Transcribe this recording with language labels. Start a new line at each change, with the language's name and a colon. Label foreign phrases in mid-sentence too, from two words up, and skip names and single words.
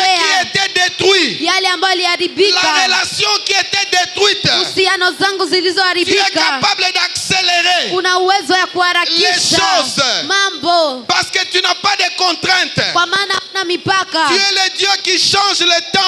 French: Ce qui était détruit.
Swahili: Yale ambayo yaliharibika.
French: La relation qui était détruite.
Swahili: Uhusiano zangu zilizoharibika.
French: Tu es capable d'accélérer.
Swahili: Una uwezo wa kuharakisha
French: les choses.
Swahili: Mambo.
French: Parce que tu n'as pas de contraintes.
Swahili: Kwa maana huna mipaka.
French: Tu es le Dieu qui change le temps.